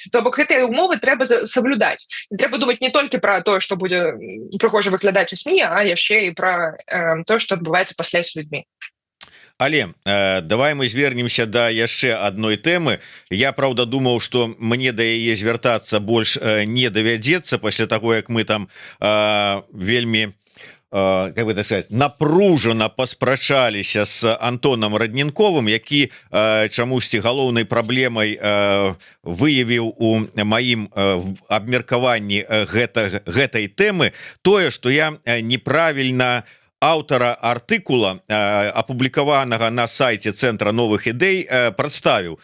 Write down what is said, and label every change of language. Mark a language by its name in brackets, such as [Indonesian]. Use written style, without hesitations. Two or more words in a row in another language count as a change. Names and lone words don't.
[Belarusian] То бок гэтыя умовы трэба саблюдаць. Трэба думаць не толькі пра тое, што будзе прыгожа выглядаць у СМІ, а яшчэ і пра тое, што адбываецца пасля з людзьмі. Але давай мы звернемся да яшчэ адной тэмы. Я правда думаў, што мне да яе звяртацца больш не давядзецца пасля таго, як мы там вельмі [Russian] как бы так сказать, [Belarusian] напружана паспрачаліся з Антонам Радненковым, які чамусьці галоўнай праблемай выявіў у маім абмеркаванні гэтай тэмы тое, што я неправільна аўтара артыкула, апублікаванага на сайце Цэнтра новых ідэй, прадставіў.